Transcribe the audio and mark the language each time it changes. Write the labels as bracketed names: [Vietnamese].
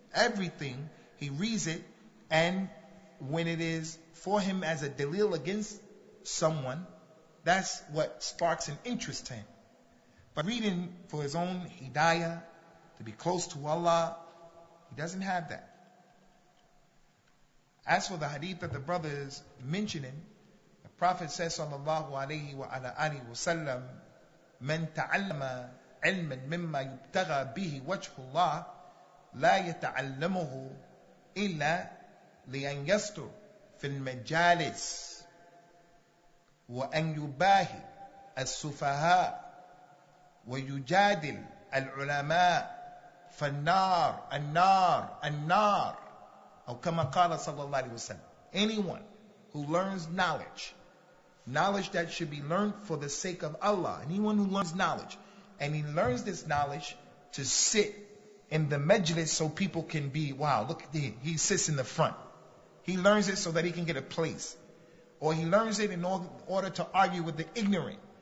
[English] Everything, he reads it, and when it is for him as a dalil against someone, that's what sparks an interest to him. But reading for his own hidayah, to be close to Allah, he doesn't have that. As for the hadith that the brother is mentioning, the Prophet says, [Arabic] sallallahu alayhi wa ala alihi wa sallam, من تعلم علما مما يبتغى به وجه الله لا يتعلمه إلا لأن يستر في المجالس وأن يباهي السفهاء ويجادل العلماء فالنار النار النار أو كما قال صلى الله عليه وسلم. [English] Anyone who learns knowledge that should be learned for the sake of Allah, anyone who learns knowledge, and he learns this knowledge to sit in the majlis so people can be, wow, look at him, he sits in the front. He learns it so that he can get a place. Or he learns it in order to argue with the ignorant.